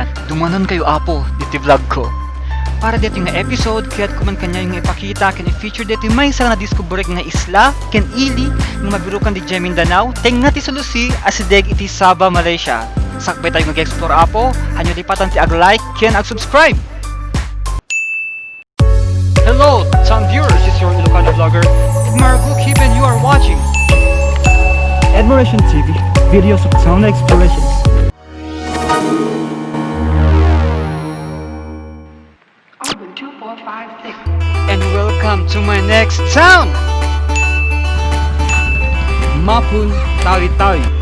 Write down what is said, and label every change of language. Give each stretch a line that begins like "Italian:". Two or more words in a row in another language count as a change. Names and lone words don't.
Iloko: Dumanon kayo apo, diti vlog ko. Para dito nga episode, kaya't kuman kanya yung ipakita, kan i-feature dito may isa nga discover nga isla, ken ili, nga mabirukan di Jai Mindanao, teng nga ti solusi, asideg iti Sabah, Malaysia. Sakbay tayo mag-explore apo, hanyo lipatan ti ag-like, ken ag-subscribe.
English: Hello, town viewers, this is your Ilocano vlogger, Edmaration, and you are watching Edmaration TV, videos of town explorations. And welcome to my next town, Mapun, Tawi-Tawi.